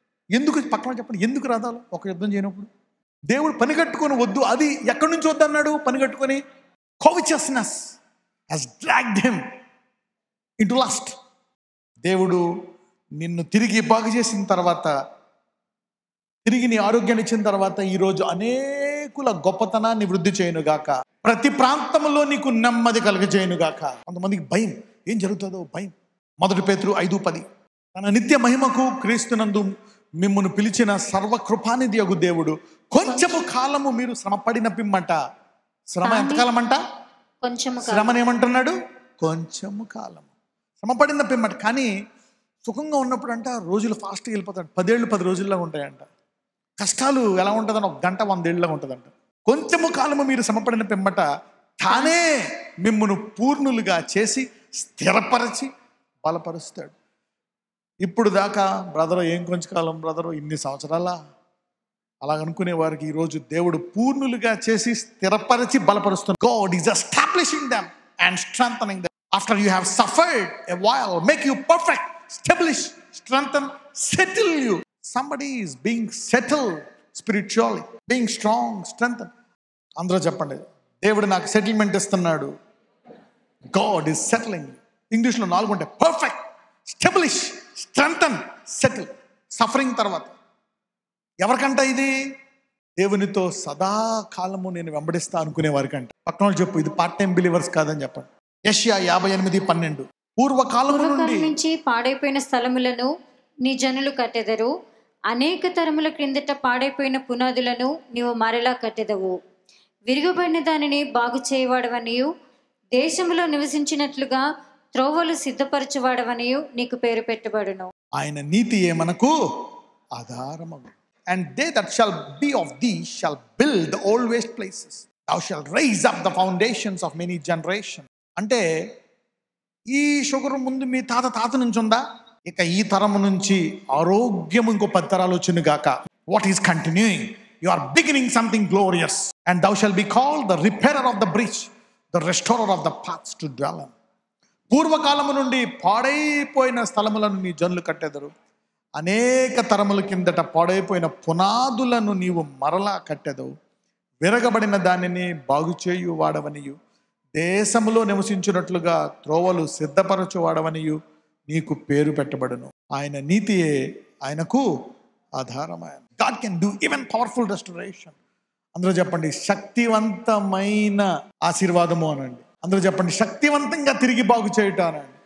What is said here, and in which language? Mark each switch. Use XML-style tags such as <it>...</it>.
<te>ఎందుకు పక్కన చెప్పండి, ఎందుకు రథాలు ఒక యుద్ధం చేయనప్పుడు? దేవుడు పని కట్టుకొని వద్దు, అది ఎక్కడి నుంచి వద్దన్నాడు? పని కట్టుకొని</te> <en>Covetousness has dragged him into lust.</en> <te>దేవుడు నిన్ను తిరిగి బాగు చేసిన తర్వాత, తిరిగి నీ ఆరోగ్యాన్ని ఇచ్చిన తర్వాత ఈరోజు అనేకుల గొప్పతనాన్ని వృద్ధి చేయనుగాక. ప్రతి ప్రాంతంలో నీకు నెమ్మది కలుగజేయనుగాక. కొంతమందికి భయం, ఏం జరుగుతుందో భయం. 1 పేతురు 5:10. తన నిత్య మహిమకు క్రీస్తునందు మిమ్మును పిలిచిన సర్వకృపానిధి యగు దేవుడు కొంచెము కాలము మీరు శ్రమపడిన పిమ్మట. శ్రమ ఎంతకాలం అంట? శ్రమను ఏమంటున్నాడు? కొంచెము కాలం శ్రమపడిన పిమ్మట. కానీ సుఖంగా ఉన్నప్పుడు అంట రోజులు ఫాస్ట్గా వెళ్ళిపోతాడు. 10 ఏళ్ళు 10 రోజుల్లాగా ఉంటాయంట. కష్టాలు ఎలా ఉంటుందని 1 గంట 100 ఏళ్ళలాగా ఉంటుందంట. కొంచెము కాలము మీరు శ్రమపడిన పిమ్మట తానే మిమ్మును పూర్ణులుగా చేసి స్థిరపరచి బలపరుస్తాడు. ఇప్పుడు దాకా బ్రదరు ఏం కొంచెం కాలం బ్రదరు, ఇన్ని సంవత్సరాలా అలాగనుకునే వారికి ఈరోజు దేవుడు పూర్ణులుగా చేసి స్థిరపరిచి బలపరుస్తున్నాడు.</te> <en>God is establishing them and strengthening them. After you have suffered a while, make you perfect, establish, strengthen, settle you. Somebody is being settled spiritually, being strong, strengthened.</en> <te>అందరూ చెప్పండి, దేవుడు నాకు సెటిల్మెంట్ ఇస్తున్నాడు.</te> <en>God is settling.</en> <te>ఇంగ్లీష్లో 4 ఉంటాయి. Perfect, స్టెబిలిష్, strengthen, settle. Suffering తర్వాత ఎవరికంట ఇది? దేవునితో సదాకాలము నేను వెంబడిస్తా అనుకునే వారికంట. పక్కన వాళ్ళు చెప్పు, ఇది పార్ట్ టైం బిలీవర్స్ కాదని చెప్పండి. యెషయా 58:12. పూర్వకాలము నుంచి పాడైపోయిన స్థలములను నీ జనులు కట్టెదరు, అనేక తరముల క్రిందట పాడైపోయిన పునాదులను నీవు మరలా కట్టెదవు. విరిగబడిన దానిని బాగు చేయవాడవనియు, దేశములో నివసించినట్లుగా త్రోవలు సిద్ధపరచువాడవనియు నీకు పేరు పెట్టబడును. ఆయన నీతియే మనకు ఆధారమగు.</te> <en>And they that shall be of thee shall build the old waste places. Thou shalt raise up the foundations of many generations.</en> <te>అంటే ఈ షుగర్ ముందు మీ తాత నుంచి ఉందా? ఇక ఈ తరము నుంచి ఆరోగ్యం ఇంకో 10 తరాలు వచ్చిన గాక.</te> <en>What is continuing? You are beginning something glorious. And thou shalt be called the repairer of the breach, the restorer of the paths to dwell in.</en> <te>పూర్వకాలము నుండి పాడైపోయిన స్థలములను నీ జనులు కట్టెదరు, అనేక తరముల కిందట పాడైపోయిన పునాదులను నీవు మరలా కట్టెదవు. విరగబడిన దానిని బాగు చేయు వాడవనియు, దేశములో నివసించినట్లుగా త్రోవలు సిద్ధపరచు వాడవనియు నీకు పేరు పెట్టబడును. ఆయన నీతియే ఆయనకు ఆధారమైన.</te> <en>God can do even powerful restoration.</en> <te>అందరూ చెప్పండి, శక్తివంతమైన ఆశీర్వాదము అనండి. అందరూ చెప్పండి, శక్తివంతంగా తిరిగి బాగు చేయటం అనండి.</te>